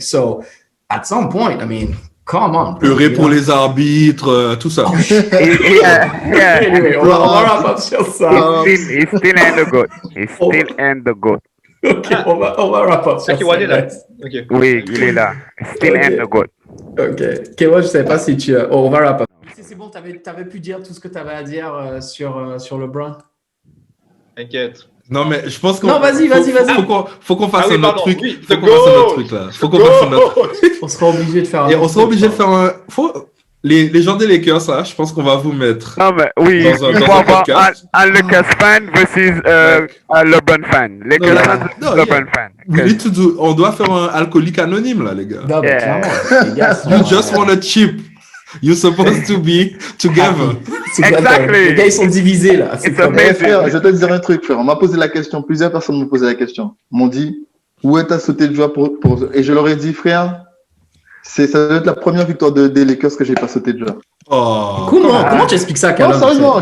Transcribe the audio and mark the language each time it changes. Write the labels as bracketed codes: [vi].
[en] So, at some point, I mean, come on. [fr] Pleurer pour les arbitres, tout ça. Anyway, on va wrap up sur ça. [en] He's still in the GOAT. He's still in the GOAT. [fr] Ok, on va wrap up sur ça. Okay. Oui, il est là. [en] Still in the GOAT. [fr] Ok. Kewa, je ne sais pas si tu... on va wrap up. C'est bon, tu avais pu dire tout ce que tu avais à dire sur LeBron? T'inquiète. Non, mais je pense qu'on... Non, vas-y. Faut qu'on fasse un autre truc. Oui, Faut qu'on fasse un autre truc, là. Faut qu'on fasse un autre... On sera obligé de faire Et on sera obligé de faire un... Les gens des Lakers, là, je pense qu'on va vous mettre... Non, mais oui, il faut avoir un Lakers fan versus un LeBron fan. [en] Lakers fan versus LeBron fan. [fr] On doit faire un alcoolique anonyme, là, les gars. Non, mais clairement, les gars, [en] You just want a chip. You're supposed to be together. Exactly. [fr] Les gars, ils sont divisés, là. C'est comme... Frère, je vais te dire un truc, frère. On m'a posé la question, plusieurs personnes m'ont posé la question. M'ont dit, où est ta sauté de joie pour... Et je leur ai dit, frère, ça doit être la première victoire des Lakers que j'ai pas sauté de joie. Oh. Comment tu expliques ça, Callum? Non, sérieusement.